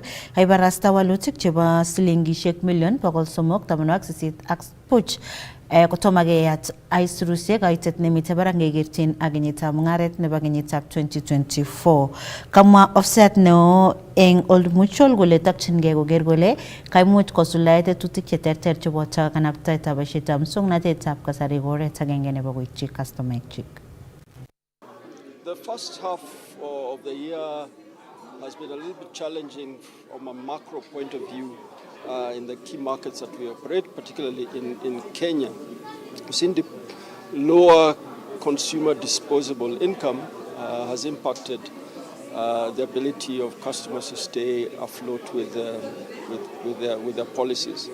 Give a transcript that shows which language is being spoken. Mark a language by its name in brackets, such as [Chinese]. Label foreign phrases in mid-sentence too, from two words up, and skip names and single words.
[Kalenjin] Kaibarasta walutik chebo silingishek million 388 ak buch kotomo keyat aisurusiek kaitet nemite barak ngekerchin ak kenyitab mung'aret nebo kenyitab 2024. Kamwa ofisat neo eng Old Mutual kole takchingei koker kole kaimuch kosuldae tetutik cheterter cheboto kanabtaetab boisietab muswoknatetab kasari oret agenge nebo koityi customaekchik. [English] The first half of the year has been a little bit challenging from a macro point of view in the key markets that we operate, particularly in Kenya. We've seen the lower consumer disposable income has impacted the ability of customers to stay afloat with their policies.